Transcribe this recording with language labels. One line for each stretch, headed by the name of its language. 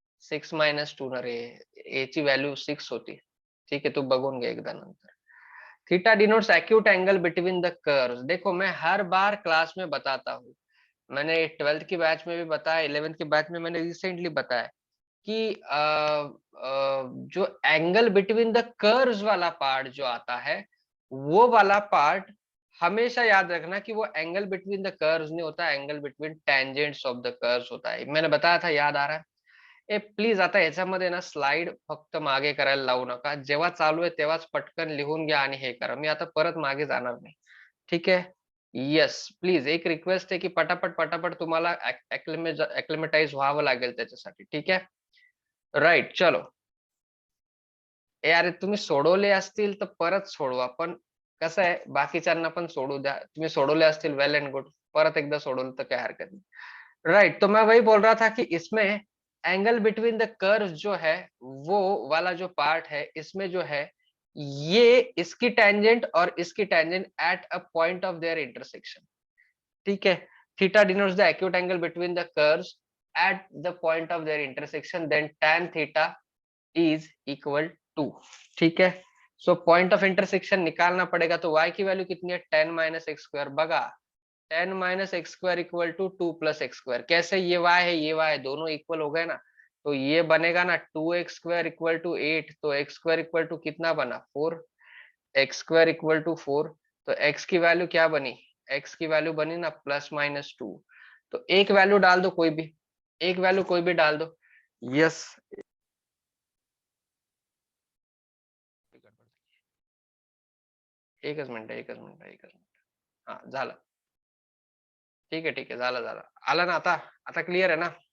Marathi: 6 minus 2 ना रे, याची value 6 होती.
Hindi: ठीक है,
Marathi: तू बघून घे एकदा नंतर.
English: Theta denotes acute angle between the curves.
Hindi: देखो मैं हर बार क्लास में बताता हूँ, मैंने 12th की बैच में भी बताया, 11th की बैच में मैंने रिसेंटली बताया कि जो एंगल बिटवीन द कर्व्स वाला पार्ट जो आता है, वो वाला पार्ट हमेशा याद रखना कि वो एंगल बिटवीन द कर्व्स नहीं होता, angle between tangents of the curves होता है. मैंने बताया था, याद आ रहा है?
Marathi: ए प्लीज आता ह्याच्यामध्ये ना स्लाइड फक्त मागे करायला लावू नका. जेव्हा चालू आहे तेव्हाच पटकन लिहून घ्या आणि हे करा. मी आता परत मागे जाणार नाही. ठीक आहे? येस, प्लीज एक रिक्वेस्ट आहे की पटापट पटापट तुम्हाला ऍक्लिमेटाइज व्हावं लागेल त्याच्यासाठी. ठीक आहे? राईट, चलो. ए अरे तुम्ही सोडवले असतील तर परत सोडवा, पण कसं आहे, बाकीच्यांना पण सोडू द्या, तुम्ही सोडवले असतील वेल एंड गुड, परत एकदा सोडवलं तर
Hindi: काय हरकत नहीं। राइट, तो मैं वही बोल रहा था कि इसमें एंगल बिटवीन द कर्व जो है, वो वाला जो पार्ट है, इसमें जो है, ये इसकी टेंजेंट और इसकी tangent
English: at a point of their intersection,
Hindi: ठीक है।
English: theta denotes the acute angle between the curves at the point of their intersection, then tan theta is equal to,
Hindi: ठीक है। सो पॉइंट ऑफ इंटरसेक्शन निकालना पड़ेगा, तो y की value कितनी है, 10 माइनस एक्स स्क्वायर, बगा 10 minus x square equal to 2 plus x square. कैसे, ये y है ये y है, दोनों इक्वल हो गए ना, तो ये बनेगा ना 2x स्क्वायर इक्वल टू 8, तो x स्क्वायर इक्वल टू कितना बना 4, एक्स स्क्वायर इक्वल टू 4, तो x की वैल्यू क्या बनी, x की वैल्यू बनी ना +-2, तो एक वैल्यू डाल दो कोई भी, एक वैल्यू कोई भी डाल दो।
Marathi: यस, एकच मिनिट एकच मिनिट एकच मिनिट, हा झालं, ठीक आहे ठीक आहे, झालं झालं, आलं ना आता, आता क्लिअर आहे ना।